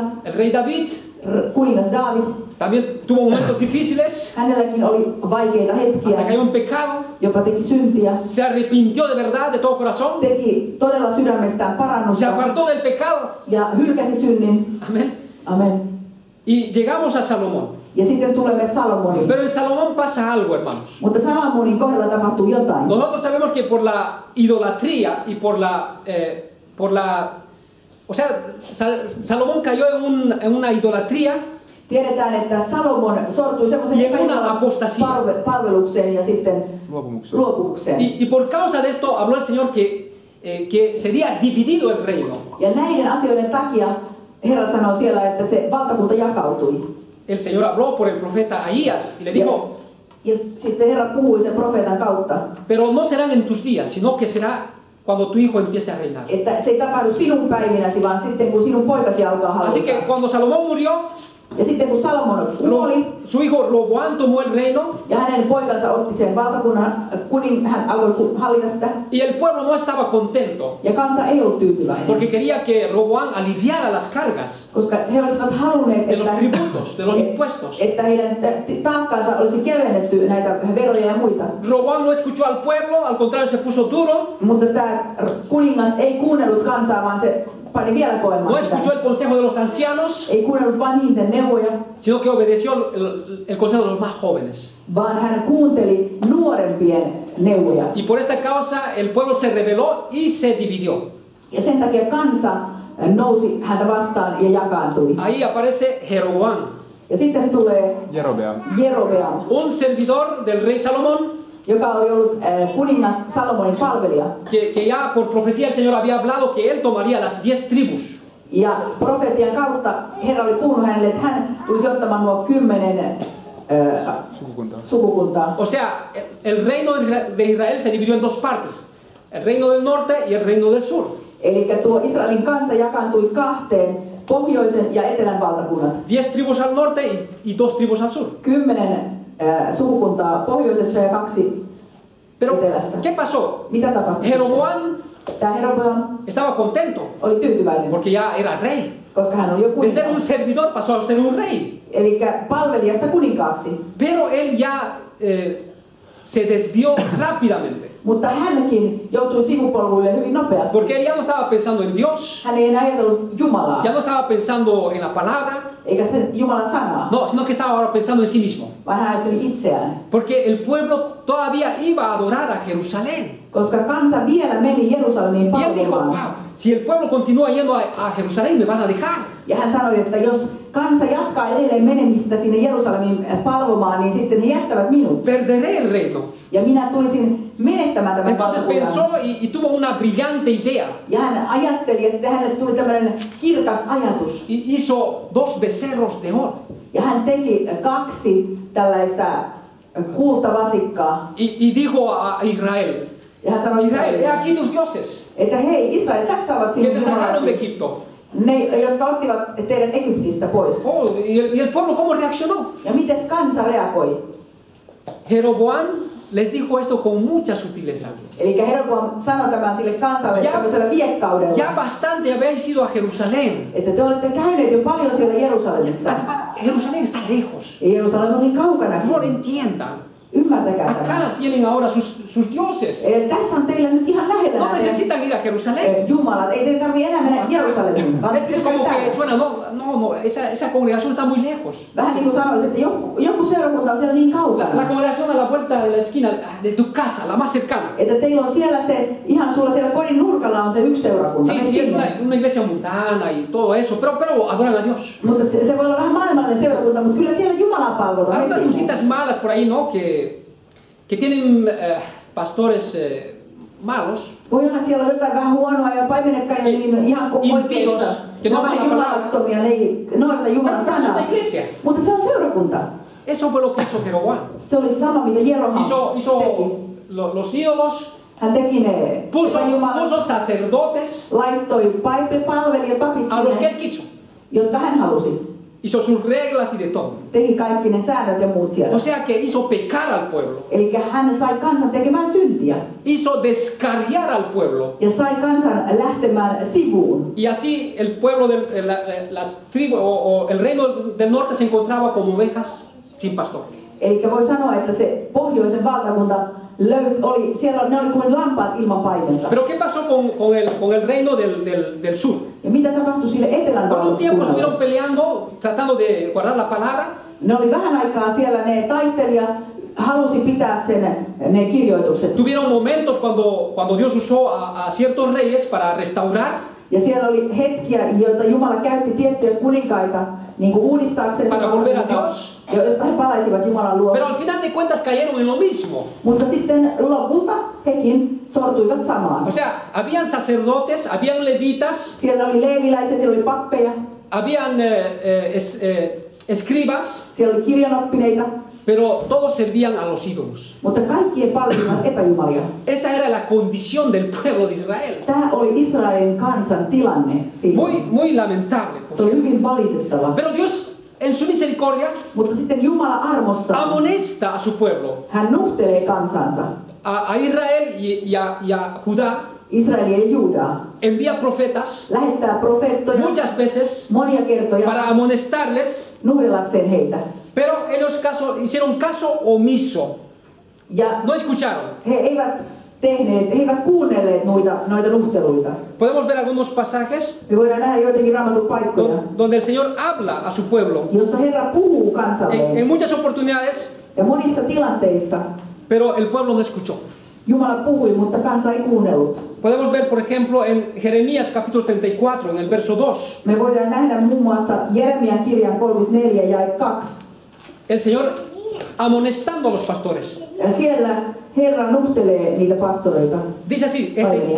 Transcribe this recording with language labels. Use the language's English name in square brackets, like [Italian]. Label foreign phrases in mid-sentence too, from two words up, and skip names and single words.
[Spanish] el rey David. [Finnish] kuningas Daavid. [Spanish] También tuvo momentos difíciles, [Finnish] Hänelläkin oli vaikeita [Spanish] hasta [Finnish] hetkiä, [Spanish] cayó en pecado. [Finnish] jopa teki syntiä. [Spanish] Se arrepintió de verdad, de todo corazón. [Finnish] Teki todella sydämestään [Spanish] Se [Finnish] parannusta [Spanish] apartó del pecado. [Finnish] ja hylkäsi synnin. [Spanish] Amén. [Finnish] Amen. [Spanish] Y llegamos a Salomón. [Finnish] Ja sitten tulemme Salomoniin. [Spanish] Pero en Salomón pasa algo, hermanos. [Finnish] Mutta Salomonin kohdalla tapahtuu jotain. [Spanish] Nosotros sabemos que por la idolatría y o sea, Salomón cayó en una idolatría [Finnish] Tiedetään, että Salomon sortui semmoiseen [Spanish] Y en una apostasía. [Finnish] palvelukseen ja sitten Luopumukseen. luopumukseen. [Spanish] y por causa de esto habló el Señor que sería dividido el reino. [Finnish] Ja näiden asioiden takia Herra sanoi siellä, että se valtakunta jakautui. [Spanish] El Señor habló por el profeta Ahías y le dijo, [Finnish] Ja sitten Herra puhui sen profeetan kautta, [Spanish] pero no serán en tus días, sino que será cuando tu hijo empiece a reinar. [Finnish] että se ei tapahdu sinun päivinäsi, vaan sitten kun sinun poikasi alkaa [Spanish] Así que [Finnish] hallita. [Spanish] cuando Salomón murió, [Finnish] Ja sitten kun Salomon kuoli [Spanish] su hijo Roboam tomó el reino [Finnish] ja hänen poikansa otti sen valtakunnan, hän alkoi hallita sitä. [Spanish] y el pueblo no estaba contento [Finnish] Ja kansa ei ollut tyytyväinen, [Spanish] porque quería que Roboam aliviara las cargas [Finnish] koska he olisivat halunneet, [Spanish] de los tributos, de los impuestos. [Finnish] että heidän taakkaansa olisi kevennetty näitä veroja ja muita. [Spanish] Roboam no escuchó al pueblo, al contrario se puso duro, [Finnish] Mutta tämä kuningas ei kuunnellut kansaa, vaan se pani vielä [Spanish] no [Finnish] kovemmaksi [Spanish] escuchó [Finnish] sitä. [Spanish] el consejo de los ancianos, [Finnish] Ei kuunnellut vain niiden neuvoja, [Spanish] sino que obedeció el consejo de los más jóvenes. [Finnish] vaan hän kuunteli nuorempien neuvoja. [Spanish] Y por esta causa el pueblo se rebeló y se dividió. [Finnish] Ja sen takia kansa nousi häntä vastaan ja jakaantui. [Spanish] Ahí aparece Jeroboam, [Finnish] Ja sitten tulee Jerobeam. Jerobeam, [Spanish] un servidor del rey Salomón, [Finnish] joka oli ollut kuningas Salomonin palvelija. [Spanish] que ya por profecía el Señor había hablado que él tomaría las 10 tribus. [Finnish] Ja profetian kautta Herra oli puhunut hänelle, että hän tulisi ottamaan nuo 10 Sukukuntaa. sukukuntaa. [Spanish] O sea, el reino de Israel se dividió en dos partes, el reino del norte y el reino del sur. [Finnish] Eli tuo Israelin kansa jakaantui kahteen, pohjoisen ja etelän valtakunnat. [Spanish] 10 tribus al norte y 2 tribus al sur. [Finnish] 10 sukukuntaa pohjoisessa ja 2 [Spanish] Pero, [Finnish] etelässä. [Spanish] ¿qué pasó? [Finnish] Mitä tapahtui? [Spanish] Jeroboam [Finnish] Tämä Jeroboam [Spanish] estaba contento [Finnish] oli tyytyväinen, [Spanish] porque ya era rey. [Finnish] koska hän oli jo [Spanish] De ser un [Finnish] kuningas. [Spanish] servidor pasó a ser un rey. [Finnish] Eli palvelijasta kuninkaaksi. [Spanish] Pero él ya se desvió rápidamente. [Finnish] Mutta hänkin joutui sivupolvuille hyvin nopeasti. [Spanish] Porque él ya no estaba pensando en Dios, [Finnish] Hän ei enää ajatellut Jumalaa, [Spanish] ya no estaba pensando en la palabra, [Finnish] eikä sen Jumalan sanaa, [Spanish] no, sino que estaba ahora pensando en sí mismo. [Finnish] vaan hän ajatteli itseään. [Spanish] Porque el pueblo todavía iba a adorar a Jerusalén. [Finnish] Koska kansa vielä meni Jerusalemiin [Spanish] Y él dijo, [Finnish] palvomaan. [Spanish] wow, si el pueblo continúa yendo a Jerusalén, me van a dejar. [Finnish] Ja hän sanoi, että jos kansa jatkaa edelleen menemistä sinne Jerusalemiin palvomaan, niin sitten he jättävät minut. [Spanish] Perderé el reino. [Finnish] Ja minä tulisin menettämään tämän [Spanish] Entonces pensó [Finnish] valtakunnan. [Spanish] y tuvo una brillante idea. [Finnish] Ja hän ajatteli, ja sitten hänelle tuli tämmöinen kirkas ajatus. [Spanish] Y hizo 2 becerros de oro. [Finnish] Ja hän teki 2 tällaista kultavasikkaa. [Spanish] Y dijo a Israel, [Finnish] Ja hän sanoi [Spanish] Israel, he [Finnish] Israelille, [Spanish] aquí tus dioses, [Finnish] että hei Israel, tässä ovat [Spanish] que [Finnish] sinun [Spanish] te sacaron de [Finnish] jumalasi. [Spanish] Egipto. [Finnish] Ne, jotka ottivat teidät Egyptistä pois. [Spanish] Oh, y el pueblo cómo reaccionó. [Finnish] Ja miten kansa reagoi? [Spanish] Jeroboam les dijo esto con mucha sutileza. [Finnish] Eli Jeroboam sanoi tämän sille kansalle Ja- tämmöisellä viekkaudella, [Spanish] Ya bastante habéis ido a Jerusalén. [Finnish] että te olette käyneet jo paljon siellä Jerusalemissa. [Spanish] Jerusalén está lejos. [Finnish] Ja Jerusalem on niin kaukana. [Spanish] No lo entiendan. [Finnish] Ymmärtäkää tämä. [Spanish] Acá tienen ahora sus dioses. [Finnish] Eli tässä on teillä nyt ihan lähellä [Spanish] No [Finnish] nämä [Spanish] necesitan ir a Jerusalén. [Finnish] Jumalat. Ei teidän tarvitse enää mennä Jerusalemiin, vaan [Spanish] Es como [Finnish] täällä. [Spanish] que suena, no, esa congregación está muy lejos. [Finnish] Vähän niin kuin sanoisin, että joku seurakunta on siellä niin [Spanish] La [Finnish] kaukana. [Spanish] congregación a la vuelta de la esquina de tu casa, la más cercana. [Finnish] Että teillä on siellä se, ihan sulla siellä kodin nurkalla on se yksi seurakunta. [Spanish] Sí, [Finnish] Mene [Spanish] sí, es [Finnish] sinne. [Spanish] una iglesia mundana y todo eso, pero adoran a Dios. [Finnish] Mutta se voi olla vähän maailmallinen seurakunta, mutta kyllä siellä Jumalaa palvotaan. [Spanish] Hay [Finnish] Mene [Spanish] unas [Finnish] sinne. [Spanish] cositas malas por ahí, ¿no? Que tienen pastores malos. [Finnish] Voi olla, että siellä on jotain vähän huonoa ja paimenekkaan ja niin ihan [Spanish] Impios, [Finnish] oikeassa. [Spanish] que [Finnish] Ne [Spanish] no [Finnish] on vähän [Spanish] aman la palabra. [Finnish] jumalattomia, ne ei noudata Jumalan [Spanish] Pero es [Finnish] sanaa. [Spanish] una iglesia. [Finnish] Mutta se on seurakunta. [Spanish] Eso fue lo que hizo Jeroboam. [Finnish] Se oli sama, mitä Jeroboam [Spanish] Hizo [Finnish] teki. [Spanish] los ídolos, [Finnish] Hän teki ne epäjumalat, [Spanish] puso sacerdotes [Finnish] laittoi palvelijat, papit [Spanish] a los que [Finnish] sinne, [Spanish] él quiso. [Finnish] jotka hän halusi. [Spanish] Hizo sus reglas y de todo. [Finnish] Teki kaikki ne säännöt ja muut siellä. [Spanish] O sea que hizo pecar al pueblo. [Finnish] Eli hän sai kansan tekemään syntiä. [Spanish] Hizo descarriar al pueblo. [Finnish] Ja sai kansan lähtemään sivuun. [Spanish] Y así el pueblo de la tribu o el reino del norte se encontraba como ovejas sin pastor. [Finnish] Eli voi sanoa, että se pohjoisen valtakunta oli, siellä ne oli kuin lampaat ilman paimenta. [Spanish] Pero ¿qué pasó con el reino del sur? [Finnish] Ja mitä tapahtui sille etelän [Spanish] Por un tiempo estuvieron [Finnish] valtakunnalle? [Spanish] peleando, tratando de guardar la palabra. [Finnish] Ne oli vähän aikaa siellä, ne taistelijat halusi pitää ne kirjoitukset. [Spanish] Tuvieron momentos cuando Dios usó a ciertos reyes para restaurar. [Finnish] Ja siellä oli hetkiä, joita Jumala käytti tiettyjä kuninkaita niin kuin uudistaakseen, [Spanish] Para volver a Dios. [Finnish] jotta he palaisivat Jumalan luo. [Spanish] Pero al final de cuentas cayeron en lo mismo. [Finnish] Mutta sitten lopulta hekin sortuivat samaan. [Spanish] O sea, habían sacerdotes, habían levitas, [Finnish] Siellä oli leeviläisiä, siellä oli pappeja, [Spanish] habían escribas, [Finnish] siellä oli kirjanoppineita, [Spanish] pero todos servían a los ídolos. [Finnish] mutta kaikki palvelivat epäjumalia. [Spanish] Esa era la condición del pueblo de Israel. [Finnish] Tämä oli Israelin kansan tilanne siinä. [Spanish] Muy lamentable. por [Finnish] Se oli [Spanish] cierto. [Finnish] hyvin valitettava. [Spanish] Pero Dios, en su misericordia, [Finnish] Mutta sitten Jumala armossa, [Spanish] amonesta a su pueblo, [Finnish] hän nuhtelee kansansa, [Spanish] a Israel y a Judá, [Finnish] Israelia ja Juudaa. [Spanish] envía profetas [Finnish] Lähettää profeettoja [Spanish] muchas veces [Finnish] monia kertoja [Spanish] para amonestarles, [Finnish] nuhdellakseen heitä. [Spanish] pero ellos hicieron caso omiso, [Finnish] Ja [Spanish] no escucharon. [Finnish] he eivät kuunnelleet noita nuhteluita. [Spanish] Podemos ver algunos pasajes [Finnish] Me voidaan nähdä joitakin raamatun paikkoja, [Spanish] donde el Señor habla a su pueblo [Finnish] jossa Herra puhuu kansalleen. [Spanish] en muchas oportunidades, [Finnish] Ja monissa tilanteissa [Spanish] pero el pueblo no escuchó. [Finnish] Jumala puhui, mutta kansa ei kuunnellut. [Spanish] Podemos ver, por ejemplo, en Jeremías capítulo 34, en el verso 2. [Finnish] Me voidaan nähdä muun muassa Jeremian kirjan 34 jae 2. [Spanish] El Señor amonestando a los pastores. [Finnish] Ja siellä Herra nuhtelee niitä pastoreita. [Spanish] Dice así, [Finnish] Palvelia.